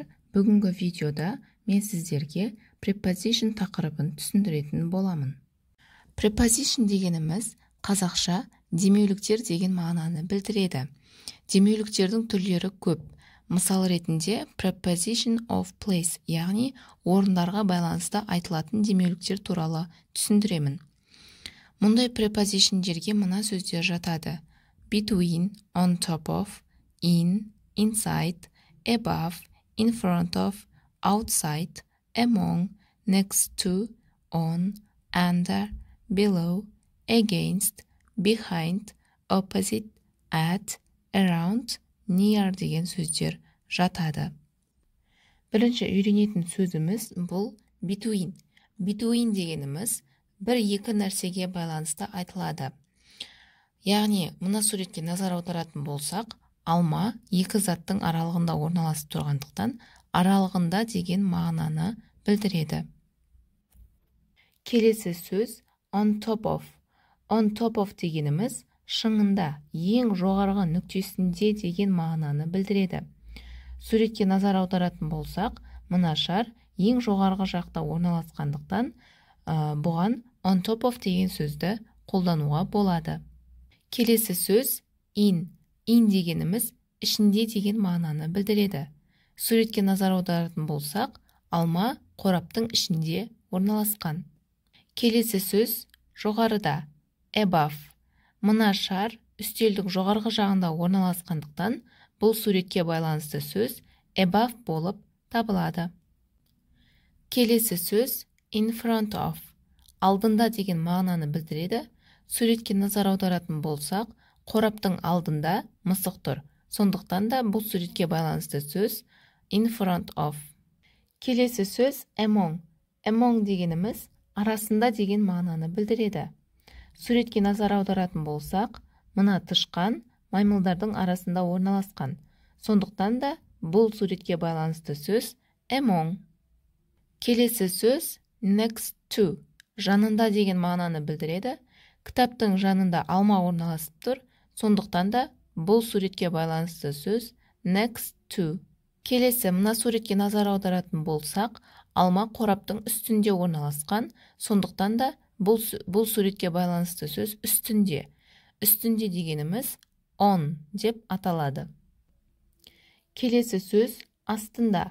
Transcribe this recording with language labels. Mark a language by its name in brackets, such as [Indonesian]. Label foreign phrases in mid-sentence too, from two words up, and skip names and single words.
[Kazakh] Бүгінгі видеода мен сіздерге preposition тақырыбын түсіндіретін боламын. Preposition дегеніміз қазақша демеуліктер деген мағынаны білдіреді. Демеуліктердің түрлері көп. Мысал ретінде [English] preposition of place, [Kazakh] яғни орындарға байланысты айтылатын демеуліктер туралы түсіндіремін. Мұндай prepositionдерге мына сөздер жатады: [English] between, on top of, in, inside, above, in front of, outside, among, next to, on, under, below, against, behind, opposite, at, around, near [Kazakh] деген сөздер жатады. Бірінші үйренетін сөзіміз бұл between. Between дегеніміз бір-екі нәрсеге байланысты айтылады. Яғни, мына суретке назар аударатын болсақ, алма екі заттың аралығында орналасып тұрғандықтан, аралығында деген мағынаны білдіреді. Келесі сөз [English] on top of. On top of [Kazakh] дегеніміз шыңында, ең жоғарғы нүктесінде деген мағынаны білдіреді. Суретке назар аударатын болсақ, мына шар ең жоғарғы жақта орналасқандықтан, бұған [English] on top of [Kazakh] деген сөзді қолдануға болады. Келесі сөз in. In дегеніміз ішінде деген мағынаны білдіреді. Суретке назар аударатын болсақ, алма қораптың ішінде орналасқан. Келесі сөз жоғарыда. Above. Мына шар үстелдің жоғарғы жағында орналасқандықтан, бұл суретке байланысты сөз above болып табылады. Келесі сөз [English] in front of. [Kazakh] Алдында деген мағынаны білдіреді. Суретке назар аударатын болсақ, қораптың алдында мысық тұр. Сондықтан да бұл суретке байланысты сөз [English] in front of. [Kazakh] Келесі сөз among. Among дегеніміз арасында деген мағынаны білдіреді. Суретке назар аударатын болсақ, мына тышқан маймылдардың арасында орналасқан. Сондықтан да бұл суретке байланысты сөз among. Келесі сөз [English] next to. [Kazakh] Жанында деген мағынаны білдіреді. Кітаптың жанында алма орналасып тұр. Сондықтан да бұл суретке байланысты сөз [English] next to. [Kazakh] Келесі мына суретке назар аударатын болсақ, алма қораптың үстінде орналасқан. Сондықтан да бұл суретке байланысты сөз үстінде. Үстінде дегеніміз on деп аталады. Келесі сөз астында.